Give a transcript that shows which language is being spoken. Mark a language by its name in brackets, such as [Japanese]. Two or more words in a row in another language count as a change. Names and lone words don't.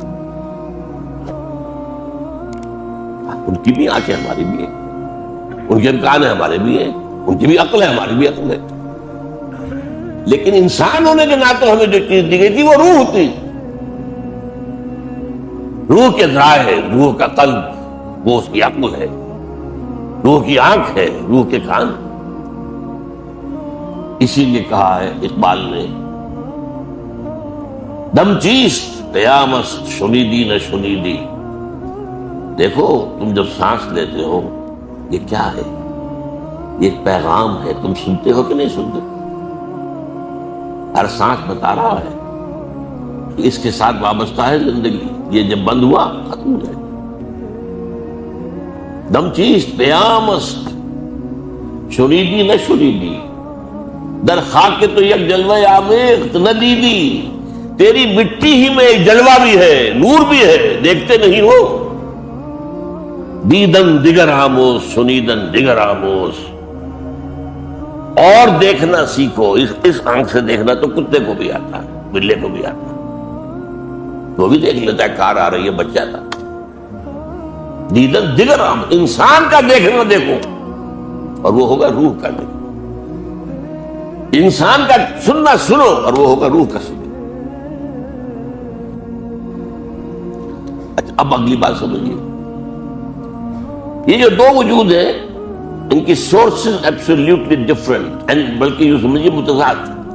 [Urdu] ان کی بھی آنکھیں ہماری بھی ہیں، ان کے کان ہیں ہمارے بھی ہیں، ان کی بھی عقل ہے ہماری بھی عقل ہے، لیکن انسان ہونے کے ناطے ہمیں جو چیز دی گئی تھی وہ روح تھی۔ روح کے ذرائع ہے، روح کا قلب، وہ اس کی عقل ہے، روح کی آنکھ ہے، روح کے کان۔ اسی لیے کہا ہے اقبال نے، [Persian] دم چیست قیامت شنیدی نہ شنیدی، [Urdu] دیکھو تم جب سانس لیتے ہو یہ کیا ہے؟ یہ ایک پیغام ہے، تم سنتے ہو کہ نہیں سنتے؟ ہر سانس بتا رہا ہے اس کے ساتھ وابستہ ہے زندگی. یہ جب بند ہوا ختم ہو جائے. [Persian] دم چیست پیام است شنیدی نہ شنیدی در خاک تو یک جلوہ آمیخت نہ دیدی. [Urdu] تیری مٹی ہی میں ایک جلوہ بھی ہے، نور بھی ہے، دیکھتے نہیں ہو. [Persian] دیدن دیگر آموز سنیدن دیگر آموز. [Urdu] اور دیکھنا سیکھو. اس آنکھ سے دیکھنا تو کتے کو بھی آتا ہے، بلے کو بھی آتا ہے، وہ بھی دیکھ لیتا ہے کار آ رہی ہے بچہ تھا. [Persian] دیدن دیگر آموز، [Urdu] انسان کا دیکھنا دیکھو اور وہ ہوگا روح کا دیکھنا. انسان کا سننا سنو اور وہ ہوگا روح کا سنو. اچھا اب اگلی بات سمجھیے. یہ جو دو وجود ہیں ان کی [English] sources absolutely different and [Urdu] بلکہ یہ سمجھیے متضاد.